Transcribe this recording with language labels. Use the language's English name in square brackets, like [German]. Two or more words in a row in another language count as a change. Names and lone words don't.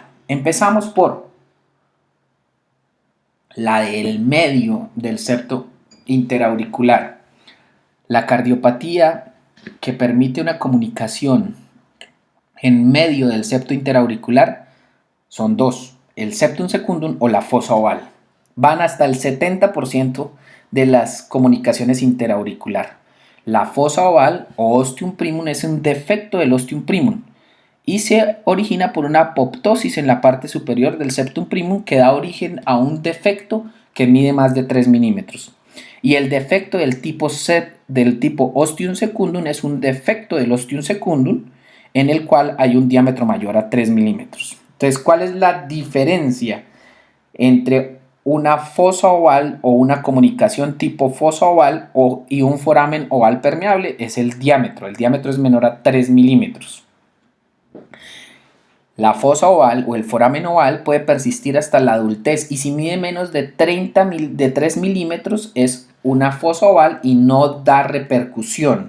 [Spanish] Empezamos por la del medio del septo interauricular. La cardiopatía que permite una comunicación en medio del septo interauricular son dos: el [Latin] septum secundum [Spanish] o la fosa oval. Van hasta el 70% de las comunicaciones interauricular. La fosa oval o [Latin] ostium primum [Spanish] es un defecto del [Latin] ostium primum [Spanish] y se origina por una apoptosis en la parte superior del [Latin] septum primum [Spanish] que da origen a un defecto que mide más de 3 milímetros. Y el defecto del tipo [Latin] ostium secundum [Spanish] es un defecto del [Latin] ostium secundum [Spanish] en el cual hay un diámetro mayor a 3 milímetros. Entonces, ¿cuál es la diferencia entre una fosa oval o una comunicación tipo fosa oval y un foramen oval permeable? Es el diámetro. El diámetro es menor a 3 milímetros. La fosa oval o el foramen oval puede persistir hasta la adultez y si mide menos de 3 milímetros es una fosa oval y no da repercusión.